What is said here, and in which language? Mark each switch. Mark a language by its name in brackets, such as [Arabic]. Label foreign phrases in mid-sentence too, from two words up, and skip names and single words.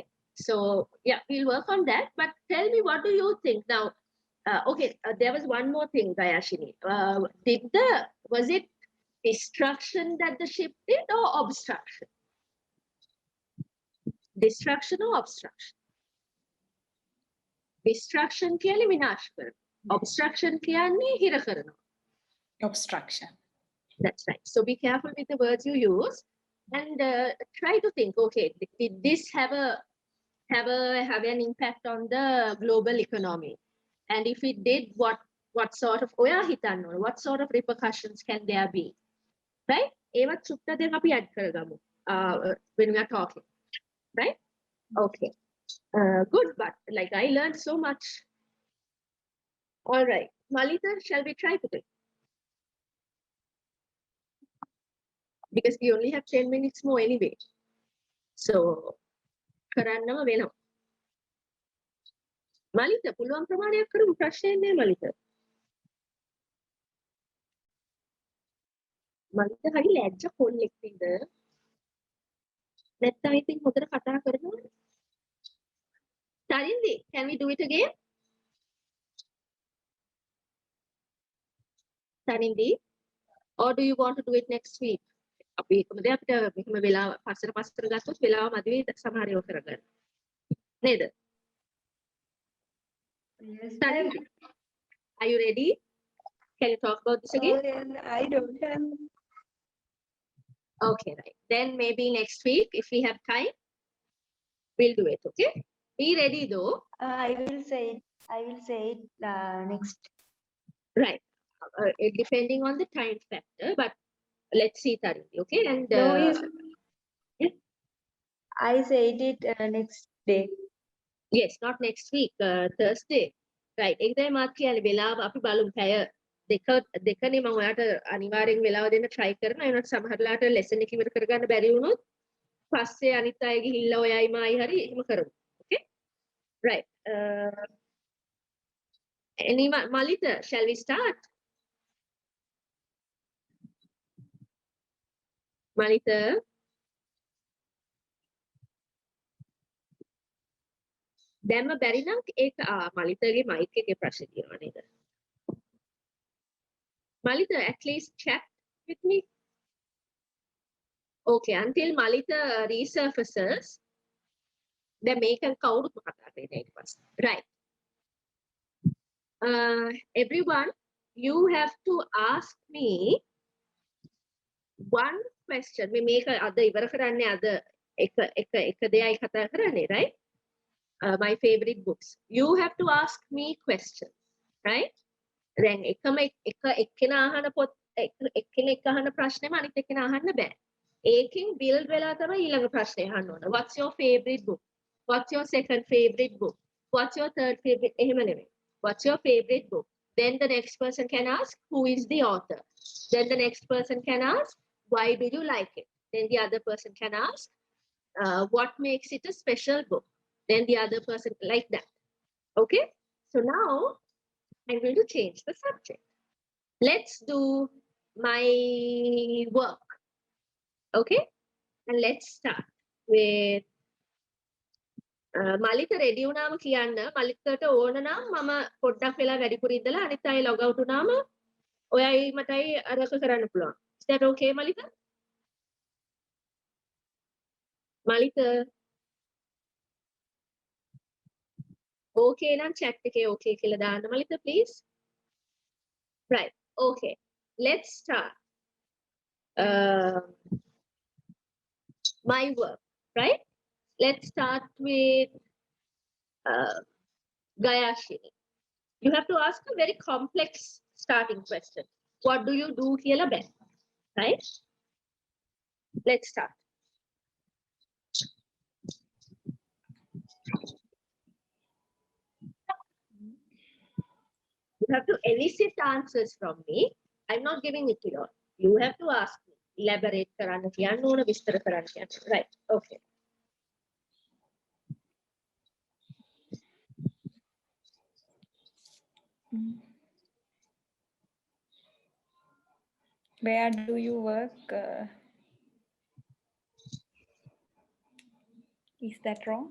[English] So yeah, we'll work on that. But tell me, what do you think now? Okay, there was one more thing, Gayashini. Was it destruction that the ship did or obstruction? Destruction or obstruction? [Sinhala] Destruction කියන්නේ විනාශ කරන. Obstruction කියන්නේ හිර කරනවා. [English] Obstruction. That's right. So be careful with the words you use and try to think, okay, did this have an impact on the global economy? And if it did, what sort of what sort of repercussions can there be? Right? [Sinhala] ඒවත් සුට්ට දැන් අපි add කරගමු. [English] When we are talking. Right? Okay. Good, but like I learned so much. All right. Malita, shall we try today? Because we only have 10 minutes more anyway. So, [Sinhala] කරන්නම වෙනවා. Malita, පුළුවන් ප්‍රමාණයක් කරමු ප්‍රශ්නයක් නෑ Malita. Malita හරි ලැජ්ජ කොල්ලෙක් නේද? නැත්තම් ඉතින් හොඳට කතා කරනවා. [English] Tharindu, can we do it again? Tharindu, or do you want to do it next week? [Sinhala] අපි කොහොමද අපිට මෙහෙම වෙලාව පස්සට ගත්තොත් වෙලාව මදි වෙයි සමහර ඒවා කරගන්න. නේද? [English] Yes, Tharindu, are you ready? Can you talk about this again? I don't have. Okay, right. Then maybe next week, if we have time, we'll do it, okay? Be ready though. I will say it next. Right. Depending on the time factor, but let's see, Tharindu, okay? And No, yeah. I said it next day. Yes, not next week, Thursday. Right. [Sinhala] ඒකයි මාත් කියන්නේ වෙලාව අපි බලමු පැය දෙකනේ මම ඔයාලට අනිවාර්යෙන් වෙලාව දෙන්න try කරනවා. ඒ වුණාට සමහරලාට lesson එක ඉවර කරගන්න බැරි වුණොත් පස්සේ අනිත් අය ගිහිල්ලා ඔයයි මායි හරි එහෙම කරමු. [English] Okay? Right. Malita, shall we start? Malita? [Sinhala] දැම්ම බැරි නම් ඒක මලිතගේ මයික් එකේ ප්‍රශ්න තියෙනවා නේද? [English] Malita, at least chat with me. Okay, until Malita resurfaces, then make a [Sinhala] කවුරුත් කතා කරන්නේ ඊට පස්සේ. [English] Right. Everyone, you have to ask me one question. We make [Sinhala] අද ඉවර කරන්නේ අද එක දෙයයි කතා කරන්නේ, [English] right? My favorite books. You have to ask me questions, right? [Sinhala] Then එක්කෙනා අහන එක්කෙනෙක් අහන ප්‍රශ්නෙම අනිත් එක්කෙනා අහන්න බෑ. ඒකෙන් build වෙලා තමයි ඊළඟ ප්‍රශ්නේ අහන්න ඕන. [English] What's your favorite book? What's your second favorite book? What's your third favorite? [Sinhala] එහෙම නෙමෙයි. [English] What's your favorite book? Then the next person can ask, who is the author? Then the next person can ask, why do you like it? Then the other person can ask, what makes it a special book? Then the other person, like that. Okay? So now I'm going to change the subject. Let's do my work. Okay? And let's start with Malita ready [Sinhala] වුණාම කියන්න. මලිතට ඕන නම් මම පොඩ්ඩක් වෙලා වැඩිපුර ඉඳලා අනිත් අය [English] log out [Sinhala] වුණාම ඔයයි මටයි අරක කරන්න පුළුවන්. [English] Is that okay, Malita? Malita. [Sinhala] Okay නම් chat එකේ okay කියලා දාන්න Malita, please. [English] Right. Okay. Let's start. My work, right? Let's start with Gayashini. You have to ask a very complex starting question. What do you do here, right? Let's start. You have to elicit answers from me. I'm not giving it to you. You have to ask me. [Sinhala] Elaborate කරන්න කියන්න ඕන, විස්තර කරන්න කියන්න. [English] Right. Okay. Where do you work? Is that wrong?